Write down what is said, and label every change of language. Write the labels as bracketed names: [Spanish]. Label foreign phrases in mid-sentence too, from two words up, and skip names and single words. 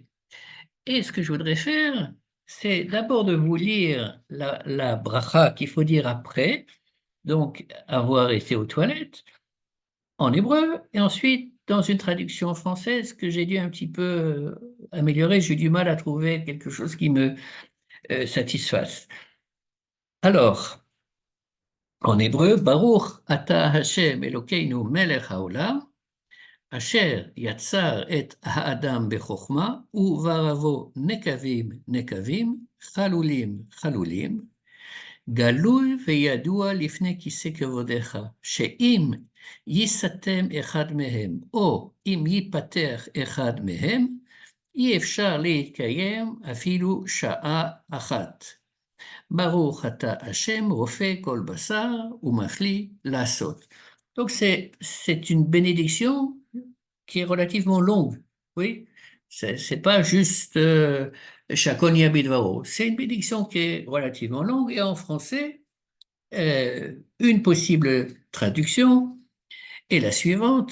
[French] Et ce que je voudrais faire, c'est d'abord de vous lire la bracha qu'il faut dire après, donc avoir été aux toilettes, en hébreu, et ensuite dans une traduction française que j'ai dû un petit peu améliorer. J'ai eu du mal à trouver quelque chose qui me satisfasse. Alors, en hébreu, [Hebrew] ברוך אתה השם אלוקינו מלך העולם, אשר יצר את האדם בחוכמה, וברבו נקבים נקבים, חלולים חלולים, גלוי וידוע לפני כיסא כבודך, שאם ייסתם אחד מהם, או אם ייפתח אחד מהם, אי אפשר להתקיים אפילו שעה אחת. ברוך אתה השם, רופא כל בשר, ומפליא לעשות. [French] Donc c'est une bénédiction qui est relativement longue, oui. C'est pas juste Shakoni Abidvaro. C'est une bénédiction qui est relativement longue et en français, une possible traduction est la suivante.